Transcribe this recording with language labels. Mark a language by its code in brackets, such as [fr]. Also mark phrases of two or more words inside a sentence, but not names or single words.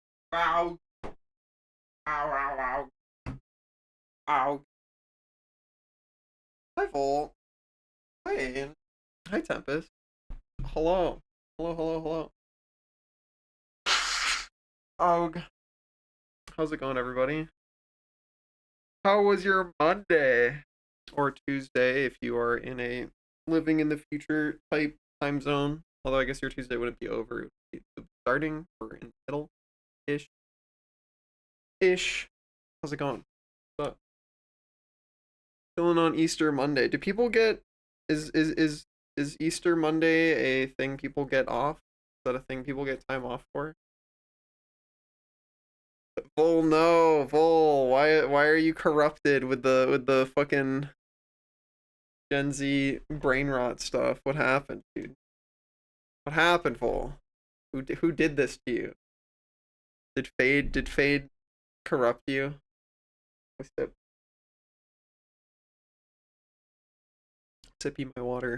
[en] Ow, ow, ow, ow, ow. Hi, Vol. Hi, Ian. Hi, Tempest. Hello. Hello, hello, hello. Oh, how's it going, everybody? How was your Monday? Or Tuesday, if you are in a living in the future type time zone. Although I guess your Tuesday wouldn't be over. It would be starting or in the middle ish. Ish. How's it going? What's up? Chilling on Easter Monday. Do people get is Easter Monday a thing people get off? Is that a thing people get time off for? Vol, no, Vol. Why are you corrupted with the fucking Gen Z brain rot stuff? What happened, dude? What happened, Vol? Who did this to you? Did Fade corrupt you? I sippy my water.